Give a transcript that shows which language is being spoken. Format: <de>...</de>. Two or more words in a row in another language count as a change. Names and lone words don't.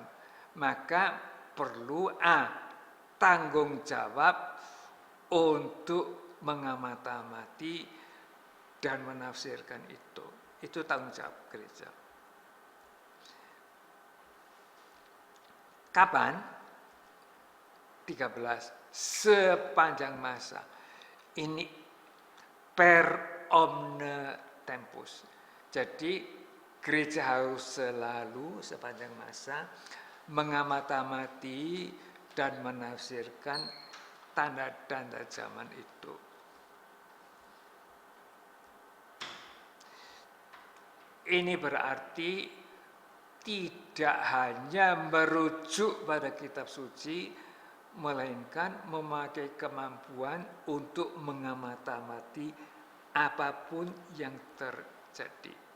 <id>Maka perlu tanggung jawab untuk mengamati dan menafsirkan itu. Itu tanggung jawab gereja. Kapan? 13. sepanjang masa. Ini</id> <la>per omne tempus.</la> <id>Jadi gereja harus selalu sepanjang masa mengamati dan menafsirkan tanda-tanda zaman itu. Ini berarti tidak hanya merujuk pada kitab suci, melainkan memakai kemampuan untuk mengamati apapun yang terjadi.</id>